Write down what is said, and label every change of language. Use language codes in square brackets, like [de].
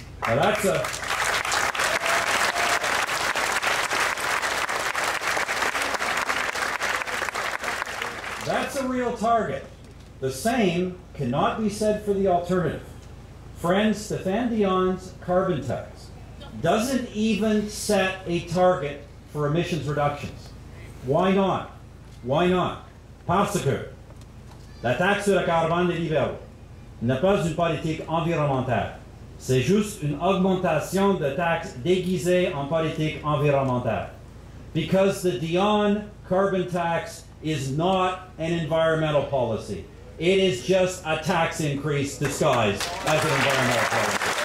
[en] Now that's a real target. The same cannot be said for the alternative. Friends, Stéphane Dion's carbon tax doesn't even set a target for emissions reductions. Why not? Why not? [fr] Parce que la taxe sur le carbone des libéraux n'est pas une politique environnementale. C'est juste une augmentation de taxes déguisée en politique environnementale. [en] Because the Dion carbon tax is not an environmental policy. It is just a tax increase disguised as an environmental policy.